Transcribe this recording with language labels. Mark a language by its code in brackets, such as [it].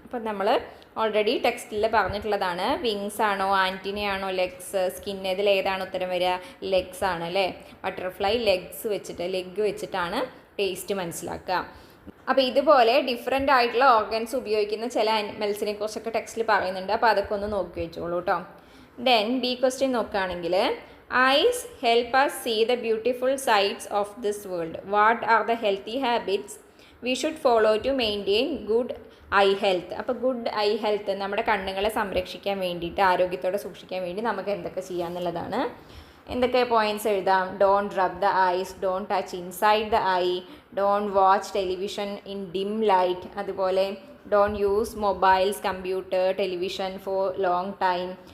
[ml] അപ്പം നമ്മൾ ഓൾറെഡി ടെക്സ്റ്റിൽ പറഞ്ഞിട്ടുള്ളതാണ്. വിങ്സ് ആണോ, ആൻറ്റിനയാണോ, ലെഗ്സ്, സ്കിൻ, ഇതിൽ ഏതാണ് ഉത്തരം വരിക? ലെഗ്സ് ആണ് അല്ലേ. ബട്ടർഫ്ലൈ ലെഗ് വെച്ചിട്ടാണ് ടേസ്റ്റ് മനസ്സിലാക്കുക. അപ്പോൾ ഇതുപോലെ ഡിഫറെൻ്റ് ആയിട്ടുള്ള ഓർഗൻസ് ഉപയോഗിക്കുന്ന ചില ആനിമൽസിനെ കുറിച്ചൊക്കെ ടെക്സ്റ്റിൽ പറയുന്നുണ്ട്. അപ്പോൾ അതൊക്കെ ഒന്ന് നോക്കി വെച്ചോളൂ കേട്ടോ. [en] then B question [ml] നോക്കുകയാണെങ്കിൽ, [en] Eyes help us see the beautiful sights of this world. What are the healthy habits we should follow to maintain good eye health? [ml] അപ്പോൾ ഗുഡ് ഐ ഹെൽത്ത്, നമ്മുടെ കണ്ണുകളെ സംരക്ഷിക്കാൻ വേണ്ടിയിട്ട്, ആരോഗ്യത്തോടെ സൂക്ഷിക്കാൻ വേണ്ടി നമുക്ക് എന്തൊക്കെ ചെയ്യാമെന്നുള്ളതാണ്. എന്തൊക്കെ പോയിൻറ്റ്സ് എഴുതാം? [en] don't rub the eyes, don't touch inside the eye, don't watch television in dim light, [ml] അതുപോലെ [en] Don't use mobiles, computer, television for long time.